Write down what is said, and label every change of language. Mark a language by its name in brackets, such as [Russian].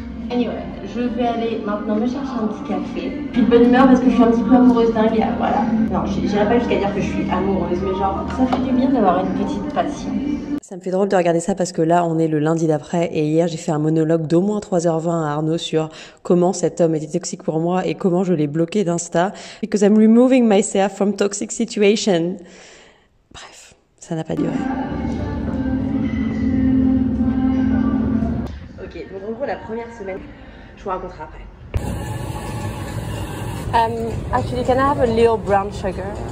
[French] Anyway, je vais aller maintenant me chercher un petit café. Je suis de bonne humeur parce que je suis un petit peu amoureuse d'un gars, voilà. Non, j'irai pas jusqu'à dire que je suis amoureuse, mais genre, ça fait du bien d'avoir une petite passion. Ça me fait drôle de regarder ça parce que là, on est le lundi d'après et hier, j'ai fait un monologue d'au moins 3h20 à Arnaud sur comment cet homme était toxique pour moi et comment je l'ai bloqué d'Insta. [English] Because I'm removing myself from toxic situation. [French] Bref, ça n'a pas duré. Ok, donc en gros, la première semaine, je vous raconterai après. [English] Actually, can I have a little brown sugar?